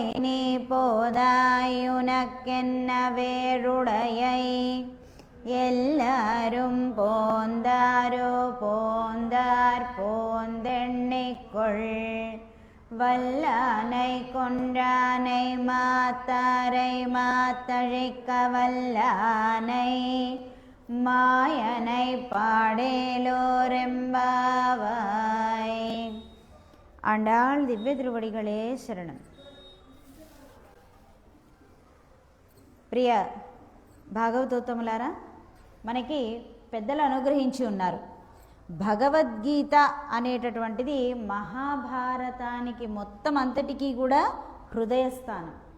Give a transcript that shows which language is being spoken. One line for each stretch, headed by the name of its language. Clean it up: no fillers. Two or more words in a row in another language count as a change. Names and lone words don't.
Tamil: நீ போதாயுனக்கென்ன வேறுடையை எல்லாரும் போந்தாரோ போந்தார் போந்தெண்ணிக்கொள் வல்லானை கொன்றானை மாத்தாரை மாத்தழிக்க வல்லானை மாயனை பாடேலோரெம்பாவாய். ஆண்டாள் திவ்ய திருவடிகளே శరణం.
Telugu: ప్రియ భాగవతోత్తములారా, మనకి పెద్దలు అనుగ్రహించి ఉన్నారు. భగవద్గీత అనేటటువంటిది మహాభారతానికి మొత్తం అంతటికీ కూడా హృదయస్థానం.